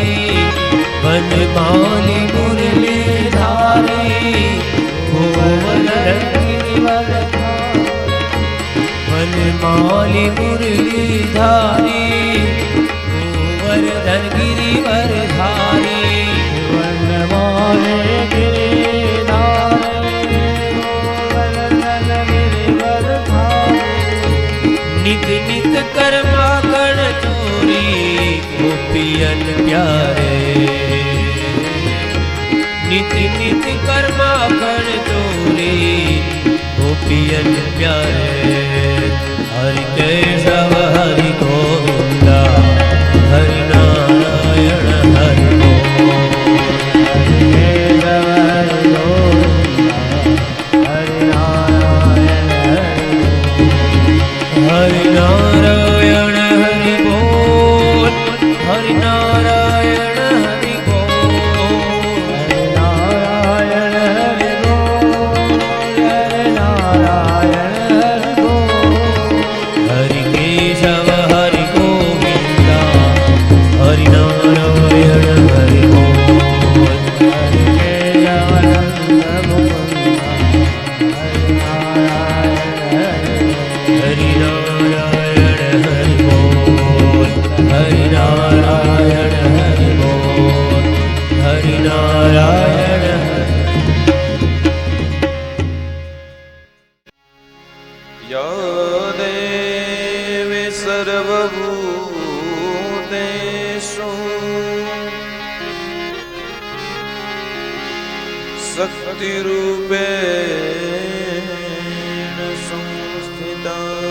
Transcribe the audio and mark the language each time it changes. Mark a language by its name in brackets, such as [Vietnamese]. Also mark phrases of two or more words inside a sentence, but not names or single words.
[Hindi] वनमाली मुरलीधारी गोवर्धन गिरिवरधारी। वनमाली मुरलीधारी गोवर्धन गिरिवरधारी। वनमाली नित नित कर्मा कण चोरी गोपियन प्यारे। नित नित कर्मा कण चोरी गोपियन प्यारे। हरि केशव हरि गोविंद हरि नारायण हरि बोल। हरि केशव हरि गोविंद हरि नारायण हरि बोल। हरि नारायण हरि बोल। हरि नारायण हरि बोल। हरि नारायण हरि बोल। हरि नारायण हरि बोल। हरि केशव हरि गोविंद हरि नारायण हरि बोल। हरि केशव नंद मुकुंद हरि नारायण हरि बोल। हरि नारायण हरि बोल। हरि नारायण हरि बोल। हरि नारायण हरि। [Sanskrit] या देवी सर्वभूतेषु शक्तिरूपेण संस्थिता।